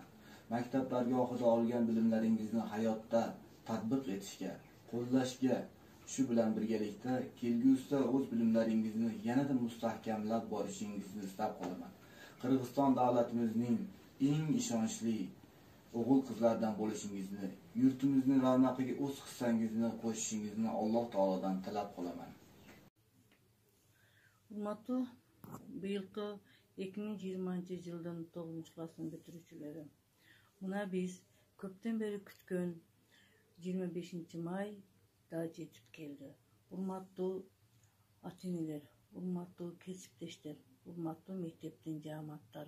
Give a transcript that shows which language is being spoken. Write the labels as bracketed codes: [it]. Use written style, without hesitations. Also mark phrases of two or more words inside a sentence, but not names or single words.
[uz] Maktablarga oxida olgan bilimlaringizni hayotda tatbiq etishga, qo'llashga, shu bilan birgalikda kelgusida o'z bilimlaringizni yanada mustahkamlab borishingizni istab qolaman. Qirg'iziston davlatimizning eng ishonchli o'g'il qizlardan bo'lishingizni, yurtimizning ravnaqiga o'z hissangizni qo'shishingizni Alloh taolodan tilab qolaman. Hurmatli bu yilgi [ky] 2020-жылдын 9-классын бүтүрүүчүлөрү. Мына биз көптөн бери күткөн 25 май да жетип келди. Урматтуу ата-энелер, урматтуу кесиптештер, урматтуу мектептин жааматтары.